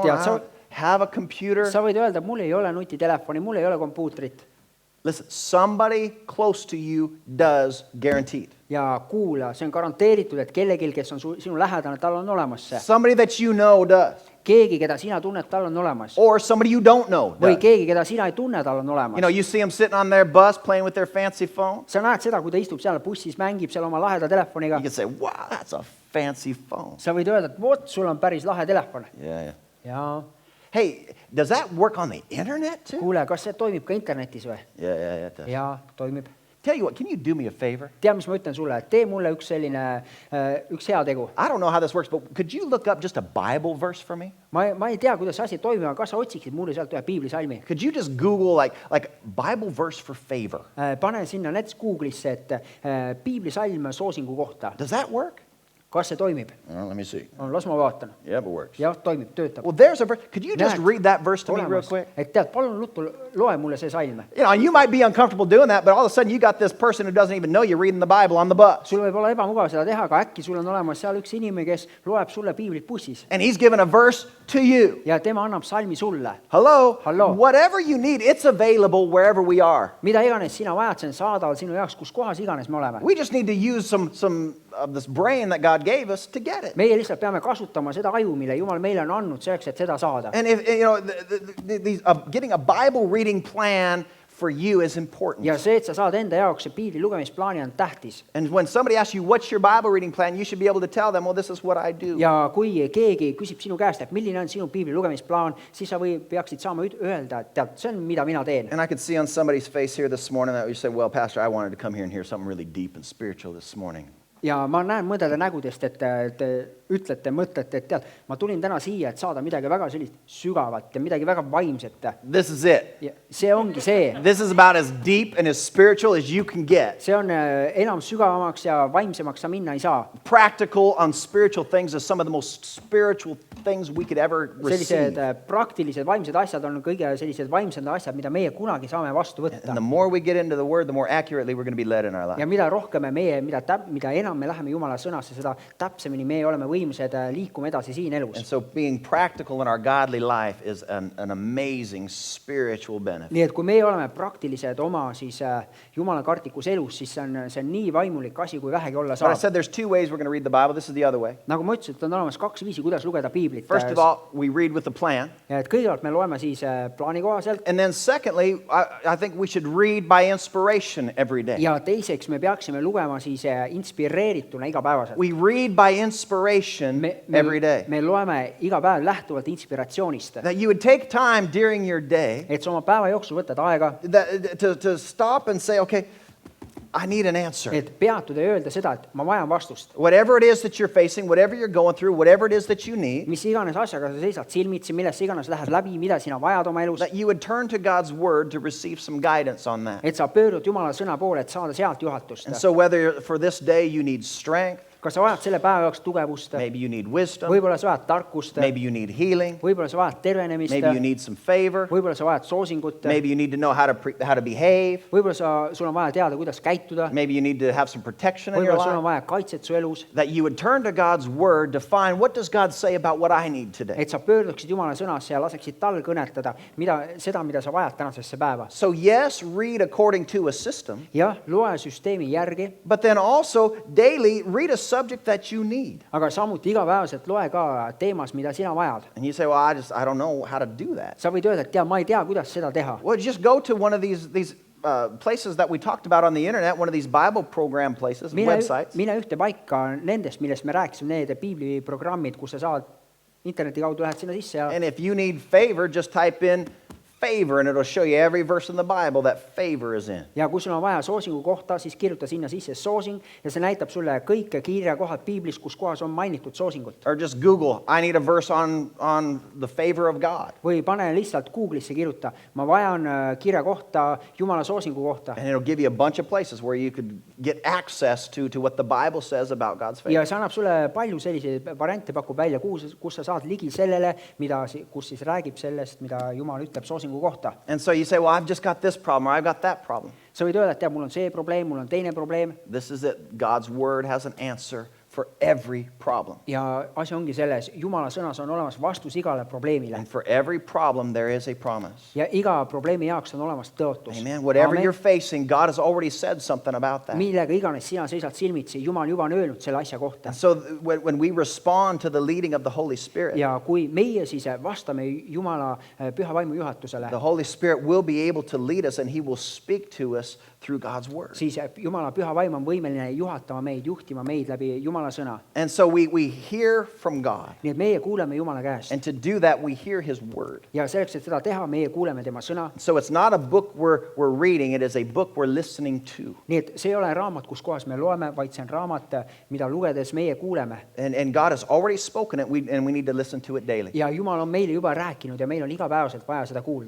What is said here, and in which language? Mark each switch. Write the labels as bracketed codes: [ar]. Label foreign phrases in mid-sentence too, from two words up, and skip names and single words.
[en] Yeah, I so- don't have a computer. [et] Sa võid öelda, mul ei ole nutitelefoni, mul ei ole kompuutrit. [en] Listen, somebody close to you does, guaranteed. [et] Ja kuula, see on garanteeritud, et kellelgi, kes on sinu lähedane, tal on olemas see. [en] Somebody that you know does. [et] Keegi, keda sina tunned, tal on olemas. [en] Or somebody you don't know [et] Või [en] does. [et] keegi, keda sina ei tunne, tal on olemas. [en] You see them sitting on their bus playing with their fancy phone. [et] Sa näed seda, kui ta istub seal bussis, mängib seal oma laheda telefoniga. [en] You can say, wow, that's a fancy phone. [et] Sa võid öelda, et vot, sul on päris lahe telefon. [en] Yeah. [et] Ja [en] Hey, does that work on the internet too? [et] kuule, kas see toimib ka internetis või? [en] Yeah, it does. [et] Ja toimib. [en] Tell you what, can you do me a favor? [et] Tea, mis ma ütlen sulle, et tee mulle üks selline, üks hea tegu. [en] I don't know how this works, but could you look up just a Bible verse for me? [et] Ma ei tea, kuidas see asi toimib, aga kas sa otsiksid mulle sealt ühe piiblisalmi? [en] Could you just Google like Bible verse for favor? [et] Pane sinna näiteks Google'isse, et piiblisalm soosingu kohta. [en] Does that work? [et] Kas see toimib? [en] Let me see. [et] Las ma vaatan. [en] Yep, it works. [et] Jah, toimib, töötab. [en] Well, there's a verse. Could you just [et] Näed, [en] read that verse to me real [et] olemas. [en] quick? [et] Et tead, palun ruttu loe mulle see salm. [en] You might be uncomfortable doing that, but all of a sudden you got this person who doesn't even know you're reading the Bible on the bus. [et] Sul võib olla ebamugav seda teha, aga äkki sul on olemas seal üks inimene, kes loeb sulle piiblit bussis. [en] And he's given a verse to you. [et] ja tema annab salmi sulle. [en] Hello? Hello. Whatever you need, it's available wherever we are. [et] mida iganes sina vajad, see on saadaval sinu jaoks, kus kohas iganes me oleme. [en] We just need to use some of this brain that God gave us to get it. [et] meie lihtsalt peame kasutama seda aju, mille Jumal meile on andnud selleks, et seda saada. [en] And if you know, getting a Bible reading plan for you is important. [et] ja see, et sa saad enda jaoks see piibli lugemisplaani, on tähtis. [en] And when somebody asks you, what's your Bible reading plan, you should be able to tell them, well, this is what I do. [et] ja kui keegi küsib sinu käest, et milline on sinu piibli lugemisplaan, siis sa peaksid saama öelda, et tead, see on, mida mina teen. [en] And I could see on somebody's face here this morning that you say, well, Pastor, I wanted to come here and hear something really deep and spiritual this morning. [et] ja ma näen mõndade nägudest, et te ütlete, mõtlete, et tead, ma tulin täna siia, et saada midagi väga sellist sügavat ja midagi väga vaimset. [en] This is it. [et] ja see ongi see. [en] This is about as deep and as spiritual as you can get. [et] see on enam sügavamaks ja vaimsemaks sa minna ei saa. [en] Practical on spiritual things is some of the most spiritual things we could ever receive. [et] sellised praktilised vaimsed asjad on kõige sellised vaimsed asjad, mida meie kunagi saame vastu võtta. [en] And the more we get into the Word, the more accurately we're going to be led in our life. [et] ja mida rohkem mida enam me läheme Jumala sõnasse, seda täpsemini me oleme võimsed liikuma edasi siin elus. [en] And so being practical in our godly life is an amazing spiritual benefit. [et] nii et kui me oleme praktilised oma siis Jumala kartlikus elus, siis see on nii vaimulik asi, kui vähegi olla [en] But I [et] saab. [en] said there's two ways we're going to read the Bible. This is the other way. [et] nagu ma ütlesin, et on olemas kaks viisi, kuidas lugeda piiblit. [en] First of all, we read with a plan. [et] et kõigepealt me loeme siis plaani kohaselt. [en] And then secondly, I think we should read by inspiration every day. [et] ja teiseks me peaksime lugema siis inspireerituna igapäevaselt. [en] We read by inspiration every day. [et] me loeme iga päev lähtuvalt inspiratsioonist. [en] That you would take time during your day [et] et sa oma päeva jooksul võtad aega, [en] to stop and say, okay, I need an answer. [et] et peatuda ja öelda seda, et ma vajan vastust. [en] Whatever it is that you're facing, whatever you're going through, whatever it is that you need, [et] mis iganes asjaga sa seisad silmitsi, millest sa iganes lähed läbi, mida sina vajad oma elus, [en] that you would turn to God's Word to receive some guidance on that. [et] et sa pöördud Jumala sõna poole, et saada sealt juhatust. [en] And so whether for this day you need strength, [et] kas sa vajad selle päeva jaoks tugevust, [en] maybe you need wisdom, [et] võib-olla sa vajad tarkust, [en] maybe you need healing, [et] võib-olla sa vajad tervenemist, [en] maybe you need some favor, [et] võib-olla sa vajad soosingut, [en] maybe you need to know how to behave, [et] võib-olla sul on vaja teada, kuidas käituda, [en] maybe you need to have some protection in your [et] võib-olla sul on [en] life, [et] vaja kaitset su elus, [en] that you would turn to God's Word to find what does God say about what I need today. [et] et sa pöörduksid Jumala sõnasse ja laseksid tal kõnetada seda, mida sa vajad tänasesse päeva. [en] So yes, read according to a system, [et] jah, loe süsteemi järgi, [en] but then also daily read a subject that you need. [et] aga samuti igapäevaselt loe ka teemas, mida sina vajad. [en] And you say, well, I don't know how to do that. [et] sa võid öelda, et ma ei tea, kuidas seda teha. [en] Well, just go to one of these places that we talked about on the internet, one of these Bible program places, websites. [et] mine ühte paika nendest, millest me rääkisime, need piibliprogrammid, kus sa saad interneti kaudu, lähed sinna sisse ja [en] And if you need favor, just type in favor and it'll show you every verse in the Bible that favor is in. [et] ja kui sul on vaja soosingu kohta, siis kirjuta sinna sisse soosing ja see näitab sulle kõik kirjakohad piiblis, kus kohas on mainitud soosingut. [en] Or just Google, I need a verse on the favor of God. [et] või pane lihtsalt Google'isse kirjuta, ma vajan kirja kohta Jumala soosingu kohta. [en] And it'll give you a bunch of places where you could get access to what the Bible says about God's favor. [et] ja see annab sulle palju selliseid variante, pakub välja, kus sa saad ligi sellele, kus siis räägib sellest, mida Jumal ütleb soosingu kohta. [en] And so you say, well, I've just got this problem or I've got that problem. [et] sa võid öelda, et tead, mul on see probleem, mul on teine probleem. [en] This is it. God's Word has an answer for every problem. [et] ja asi ongi selles, Jumala sõnas on olemas vastus igale probleemile. [en] And for every problem, there is a promise. [et] ja iga probleemi jaoks on olemas tõotus. [en] Amen. Whatever you're facing, God has already said something about that. [et] millega iganes sina seisad silmitsi, Jumal juba on öelnud selle asja kohta. [en] And so when we respond to the leading of the Holy Spirit, [et] ja kui meie siis vastame Jumala püha vaimu juhatusele, [en] the Holy Spirit will be able to lead us and He will speak to us through God's Word. [et] siis Jumala püha vaim on võimeline juhatama meid, juhtima meid läbi Jumala sõna. [en] And so we hear from God. [et] nii et meie kuuleme Jumala käest. [en] And to do that, we hear His Word. [et] ja selleks, et seda teha, meie kuuleme tema sõna. [en] So it's not a book we're reading, it is a book we're listening to. [et] nii et see ei ole raamat, kus kohas me loeme, vaid see on raamat, mida lugedes meie kuuleme. [en] And God has already spoken it, and we need to listen to it daily. [et] ja Jumal on meile juba rääkinud ja meil on igapäevaselt vaja seda kuulda.